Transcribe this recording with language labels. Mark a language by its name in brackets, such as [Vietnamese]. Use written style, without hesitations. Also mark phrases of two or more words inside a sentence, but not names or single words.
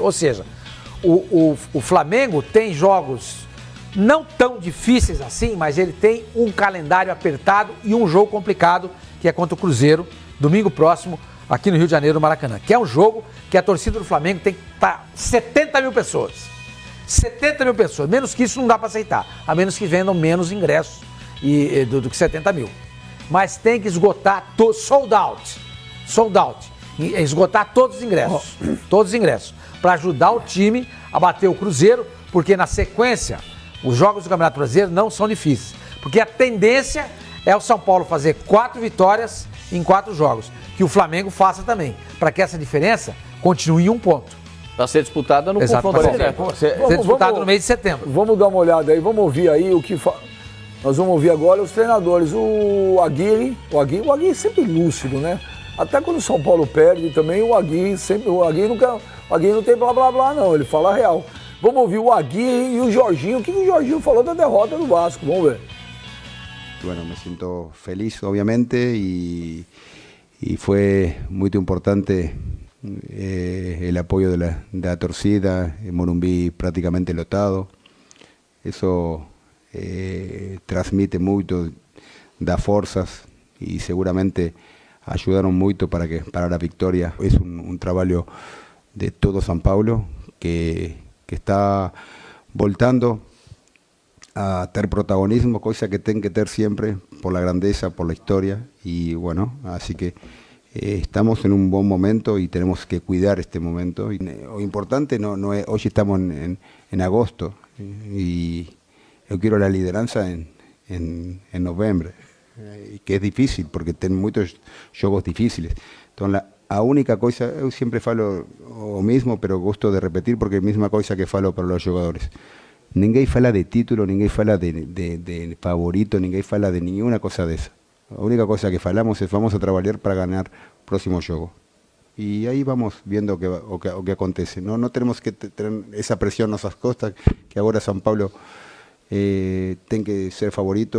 [Portuguese] Ou seja, o Flamengo tem jogos não tão difíceis assim, mas ele tem um calendário apertado e um jogo complicado, que é contra o Cruzeiro, domingo próximo, aqui no Rio de Janeiro, no Maracanã. Que é um jogo que a torcida do Flamengo tem que estar 70 mil pessoas. 70 mil pessoas. Menos que isso não dá para aceitar. A menos que vendam menos ingressos do que 70 mil. Mas tem que esgotar [English] sold out. Sold out. [Portuguese] Esgotar todos os ingressos. Todos os ingressos. Para ajudar o time a bater o Cruzeiro, porque na sequência, os jogos do Campeonato Brasileiro não são difíceis. Porque a tendência é o São Paulo fazer 4 vitórias em 4 jogos. Que o Flamengo faça também. Para que essa diferença continue em 1 ponto. Para ser disputada no Exato, confronto pode ser. direto. Ser disputado no mês de setembro. Vamos dar uma olhada aí, vamos ouvir aí o que... Nós vamos ouvir agora os treinadores. O Aguirre é sempre lúcido, né? Até quando o São Paulo perde também, o Aguirre não tem blá blá blá não, ele fala a real. Vamos ouvir o Aguirre e o Jorginho. O que o Jorginho falou da derrota do Vasco? Vamos ver. [Spanish] Bueno, me siento feliz, obviamente, y fue muy importante el apoyo de la torcida, en Morumbi prácticamente lotado. Eso transmite mucho, da fuerzas y seguramente ayudaron mucho para la victoria. Es un trabajo de todo São Paulo que está voltando a tener protagonismo, cosa que tienen que tener siempre por la grandeza, por la historia, y bueno, así que estamos en un buen momento y tenemos que cuidar este momento. Y lo importante no es, hoy estamos en agosto y yo quiero la lideranza en noviembre, que es difícil porque tienen muchos juegos difíciles. Entonces la única cosa, yo siempre [Portuguese] falo o [Spanish] mismo, pero gusto de repetir porque es la misma cosa que falo para los jugadores. [Portuguese] ninguém fala de título, ninguém fala de favorito, ninguém fala de nenhuma coisa dessa. A única coisa que falamos é vamos a trabalhar para ganhar o próximo jogo. E aí vamos vendo o que acontece. Não temos que ter essa pressão nas nossas costas, que agora São Paulo tem que ser favorito.